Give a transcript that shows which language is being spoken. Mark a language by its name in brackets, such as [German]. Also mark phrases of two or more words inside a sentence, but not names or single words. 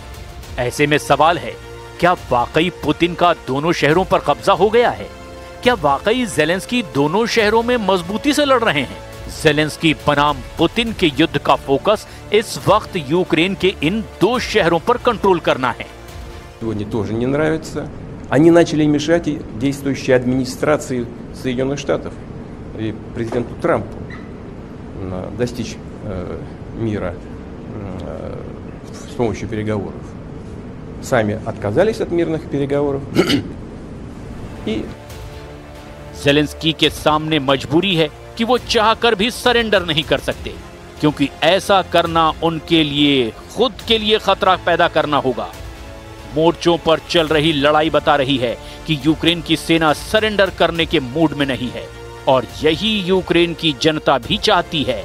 [Hindi] ऐसे में सवाल है, क्या वाकई पुतिन का दोनों शहरों पर कब्जा हो गया है? क्या वाकई ज़ेलेंस्की दोनों शहरों में मजबूती से लड़ रहे हैं? ज़ेलेंस्की बनाम पुतिन के युद्ध का फोकस इस वक्त यूक्रेन के इन 2 शहरों पर कंट्रोल करना है। [Russian] Сегодня тоже не нравится. Они начали мешать действующей администрации Соединенных Штатов и президенту Трампу достичь мира с помощью переговоров. Сами отказались от мирных переговоров и [Hindi] ज़ेलेंस्की के सामने मजबूरी है कि वो चाहकर भी सरेंडर नहीं कर सकते, क्योंकि ऐसा करना उनके लिए खुद के लिए खतरा पैदा करना होगा। मोर्चों पर चल रही लड़ाई बता रही है कि यूक्रेन की सेना सरेंडर करने के मूड में नहीं है, और यही यूक्रेन की जनता भी चाहती है।